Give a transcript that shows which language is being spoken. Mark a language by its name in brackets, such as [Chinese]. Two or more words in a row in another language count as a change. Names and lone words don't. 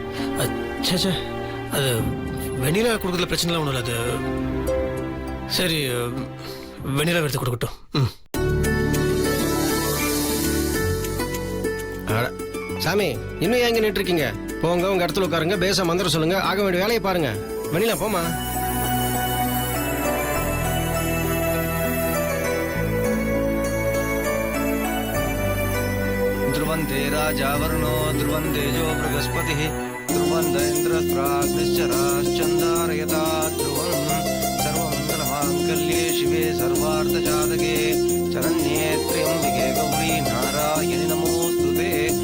[Tamil] அது வெண்ணிலா கொடுக்கறதுல பிரச்சனை ஒண்ணும் இல்ல. அது சரி, வெண்ணிலா எடுத்து கொடுக்கட்டும். சாமி, இன்னும் ஏன் இங்க நின்று இருக்கீங்க? போங்க, உங்க இடத்துல உட்காருங்க, பேச மந்திரம் சொல்லுங்க, ஆக வேண்டிய வேலையை பாருங்க. வெண்ணிலா, போமா. [Sanskrit] ध्रुवन्ते राजा वरुणो ध्रुवन्तेजो बृहस्पतिः ध्रुवन्त इन्द्रस्त्राग्निश्चराश्चन्दारयता ध्रुवम् सर्वमङ्गलमाङ्गल्यं मङ्गल्ये शिवे सर्वार्थ जातके शरण्ये त्र्यम्बिके गौरि नारायणि नमोऽस्तुते.